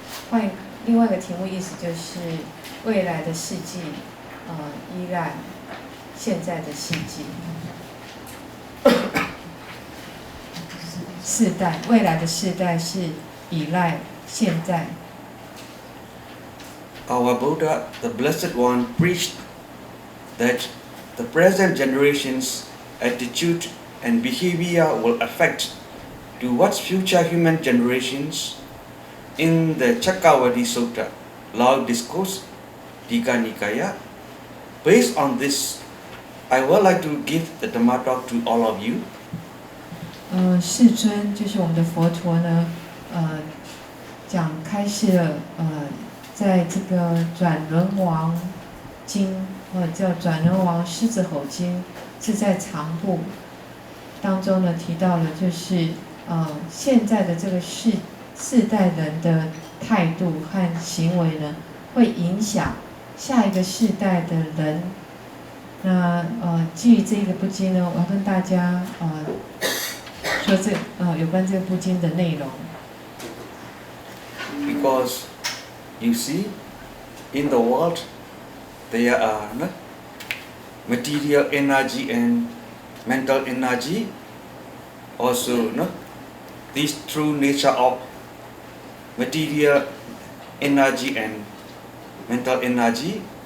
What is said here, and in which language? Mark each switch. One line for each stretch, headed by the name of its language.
Chinese: 换另外一个题目，意思就是未来的世纪依赖现在的世纪。世代，未来的世代是依赖现在。
English: Our Buddha, the Blessed One, preached that the present generation's attitude and behavior will affect towards future human generations. In the Chakkavati Sutta, Long Discourse, Digha Nikaya, based on this, I would like to give the Dhamma talk to all of you.
Chinese: 世尊就是我们的佛陀呢，开示了在这个转轮王经或者叫转轮王狮子吼经，是在长部当中呢提到了，就是现在的这个世代人的态度和行为呢，会影响下一个世代的人。那基于这个部经呢，我要跟大家说有关这个部经的内容。
English: Because you see, in the world, there are material energy and mental energy. Also, this true nature of material energy and mental energy.